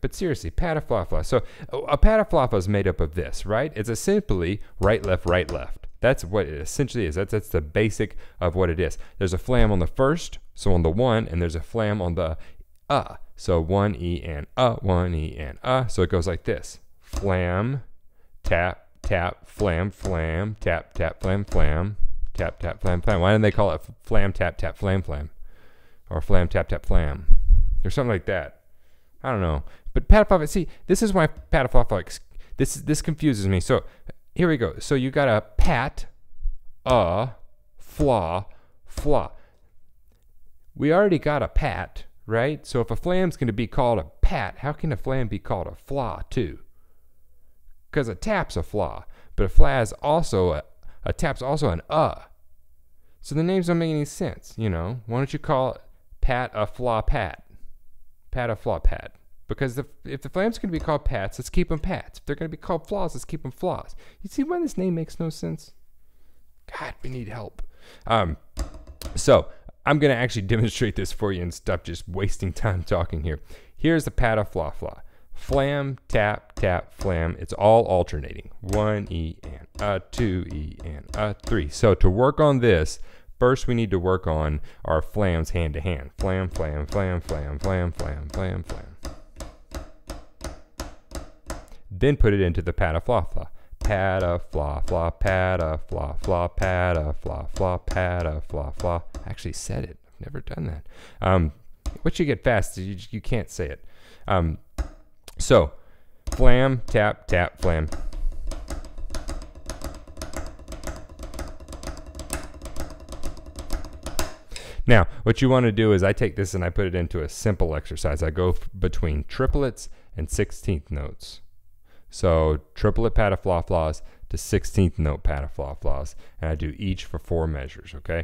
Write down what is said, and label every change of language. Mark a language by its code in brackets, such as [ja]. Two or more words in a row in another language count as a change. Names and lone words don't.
[en] But seriously, Pataflafla. So a Pataflafla is made up of this, right? It's a simply right, left. That's what it essentially is. That's the basic of what it is. There's a flam on the first, so on the one, and there's a flam on the So one E and one E and So it goes like this. Flam, tap, tap, flam, flam, tap, tap, flam, flam, tap, tap, flam, flam. Why didn't they call it flam, tap, tap, flam, flam? Or flam, tap, tap, flam? Or something like that. I don't know. But Pataflafla, see, this is why Pataflafla, this confuses me. So here we go. So you got a pat, fla. We already got a pat, right? So if a flam's going to be called a pat, how can a flam be called a fla too? Because a tap's a fla, but a fla is also a tap's also an So the names don't make any sense, you know. Why don't you call it pat a fla pat? Pat a fla pat. Because if the flam's going to be called pats, let's keep them pats. If they're going to be called flaws, let's keep them flaws. You see why this name makes no sense? God, we need help. So I'm going to actually demonstrate this for you and stop just wasting time talking here. Here's the Pataflafla. Flam, tap, tap, flam. It's all alternating. 1 E and 2 E and 3. So to work on this, first we need to work on our flams hand to hand. Flam, flam, flam, flam, flam, flam, flam, flam. Then put it into the Pataflafla. Pataflafla, Pataflafla, Pataflafla, Pataflafla. I actually said it. I've never done that. Once you get fast, you can't say it. So, flam, tap, tap, flam. Now, what you want to do is I take this and I put it into a simple exercise. I go between triplets and 16th notes. So triplet Pataflaflas to 16th note Pataflaflas, and I do each for 4 measures, okay?